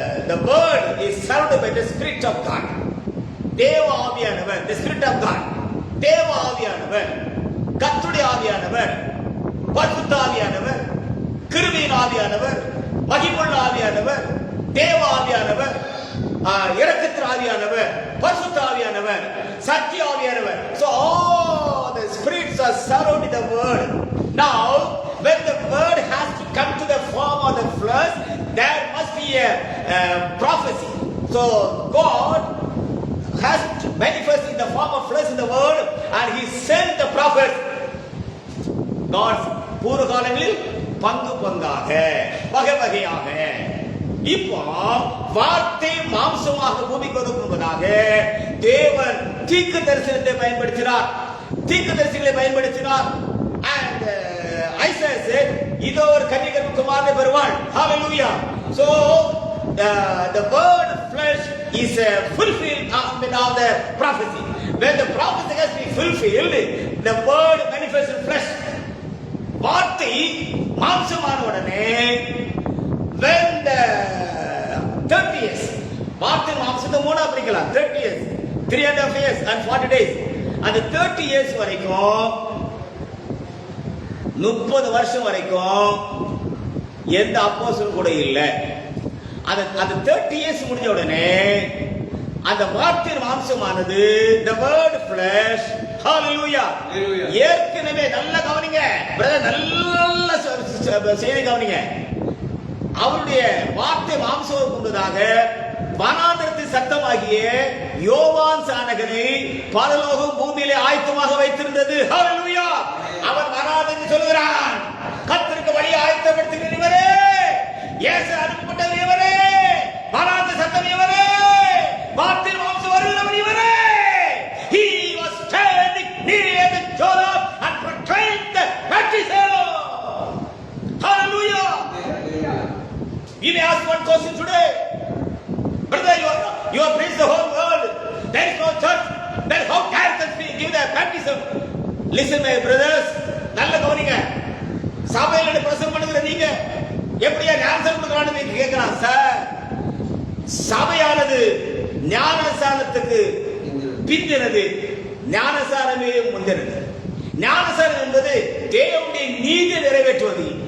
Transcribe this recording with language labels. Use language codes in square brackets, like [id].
[en] The word is surrounded by the Spirit of God. [ta] தேவ ஆவியானவர், [en] the Spirit of God. [ta] தேவ ஆவியானவர், கர்த்தருடைய ஆவியானவர், பரிசுத்த ஆவியானவர், கிருபையின் ஆவியானவர், மகிமையுள்ள ஆவியானவர், தேவ ஆவியானவர், இரக்கத்தின் ஆவியானவர், பரிசுத்த ஆவியானவர், சத்திய ஆவியானவர். [en] So all the spirits are surrounding the word. Now when the word has to come to the form of the flesh, there must be a prophecy. So God has to manifest in the form of flesh in the word, and he sent the prophet. [ta] God பூர்வ காலங்களில் பங்கு பங்காக வகை வகையாக, இப்போ வார்த்தை மாம்சமாக பூமிக்கு வருவதாக தேவன் தீர்க்க தரிசனத்தை பயன்படுத்தினார், தீர்க்கதரிசிகளை பயன்படுத்தினார். [en] And Isaiah said, [ta] இதோ ஒரு கன்னிகை குமாரனை பெறுவாள். [en] Hallelujah. So the word flesh is fulfilled of the prophecy. When the prophecy has been fulfilled, the word manifests in flesh. [ta] வார்த்தை மாம்சமான உடனே [en] when the 30 years, [ta] வார்த்தை மாம்சத்தை மூணா பிரிக்கலாம். [en] 30 years, 3.5 years and 40 days. [ta] அந்த 30 years வரைக்கும் 30 வருஷம் வரைக்கும் எந்த அப்போஸ்தலரும் கூட இல்லை. அந்த 30 years முடிஞ்ச உடனே அந்த வார்த்தை மாம்சமானது, [en] the word flesh, hallelujah, [ta] ஏற்கனவே நல்ல கவனிங்க பிரதர், நல்ல செய்தி கவனிங்க. அவருடைய வார்த்தை மாம்சம் கொண்டதாக வனாந்தரத்தில் சத்தமாகிய யோவான் சானகனை பரலோகம் பூமியிலே ஆயத்தமாக வைத்திருந்தது. ஹalleluya. அவன் வனாந்தரத்தில் சொல்கிறான், கர்த்தருக்கு வழியை ஆயத்தப்படுத்துகிற இவரே, இயேசு அனுப்பப்பட்டவர் இவரே, வனாந்தர சத்தம் இவரே, வார்த்தை மாம்சம் வருகிறவர் இவரே. [en] He was standing near the Jordan and proclaimed the baptism. Hallelujah. We may ask one question today. Brother, you have preached the whole world. There is no church. Then how can we give the baptism? Listen my brothers, [ta] நல்ல கவனிங்க. சபையில பிரசங்கம் பண்ணுகிற நீங்க எப்படியா ஞானஸ்நானம் கொடுக்கறான்னு நீங்க கேட்கலாம். சார், சபையானது ஞானஸ்நானத்துக்கு பிந்தினது, ஞானஸ்நானமே முந்தினது. ஞானஸ்நானம் என்பது தேவனுடைய நீதி நிறைவேற்றுவது.